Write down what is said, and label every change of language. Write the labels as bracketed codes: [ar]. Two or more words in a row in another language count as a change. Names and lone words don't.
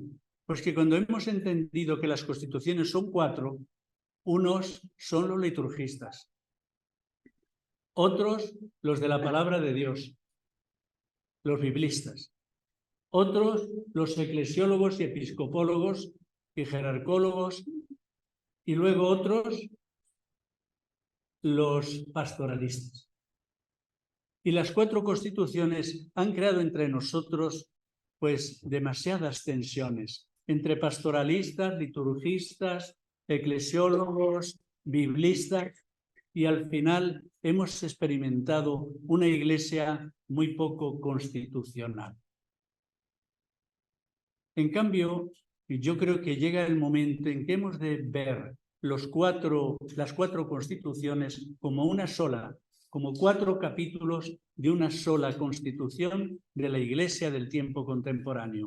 [es] Pues que cuando hemos entendido que las constituciones son 4, unos son los liturgistas, otros los de la palabra de Dios, los biblistas, otros los eclesiólogos y episcopólogos y jerarcólogos, y luego otros los pastoralistas. Y las 4 constituciones han creado entre nosotros pues demasiadas tensiones entre pastoralistas, liturgistas, eclesiólogos, biblistas, y al final hemos experimentado una iglesia muy poco constitucional. En cambio, yo creo que llega el momento en que hemos de ver las 4 constituciones como una sola, como 4 capítulos de una sola constitución de la Iglesia del tiempo contemporáneo.